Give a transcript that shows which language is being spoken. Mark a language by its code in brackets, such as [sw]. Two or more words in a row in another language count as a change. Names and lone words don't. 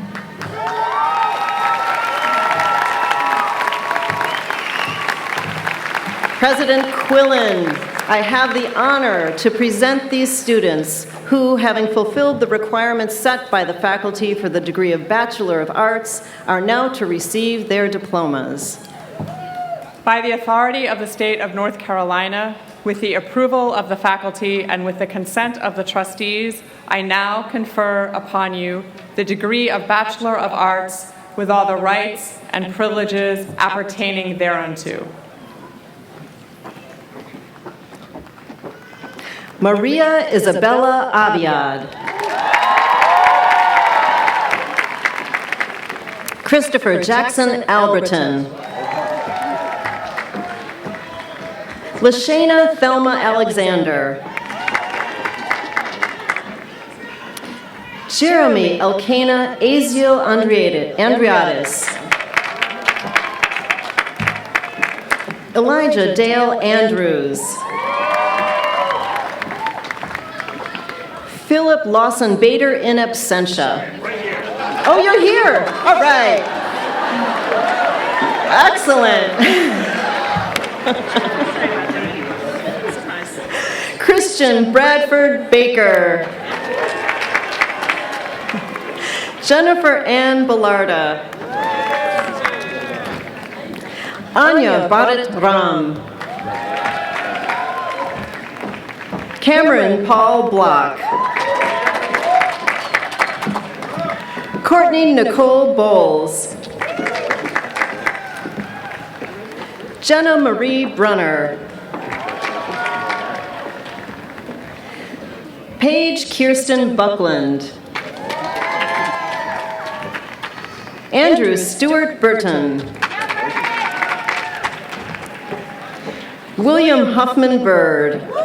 [en] President Quillen, I have the honor to present these students who, having fulfilled the requirements set by the faculty for the degree of Bachelor of Arts, are now to receive their diplomas. By the authority of the state of North Carolina, with the approval of the faculty and with the consent of the trustees, I now confer upon you the degree of Bachelor of Arts with all the rights and privileges appertaining thereunto. Maria Isabella Abiad. Christopher Jackson Alberton. Lashana Thelma Alexander. Jeremy Elkanah Azio Andriadis. Elijah Dale Andrews. Philip Lawson Bader, in absentia. Oh, you're here. All right. Excellent. Christian Bradford Baker. Jennifer Ann Bellarda. Anya Bharat Ram. Cameron Paul Block. Courtney Nicole Bowles. Jenna Marie Brunner. Paige Kirsten Buckland. Andrew Stewart Burton. William Huffman Bird.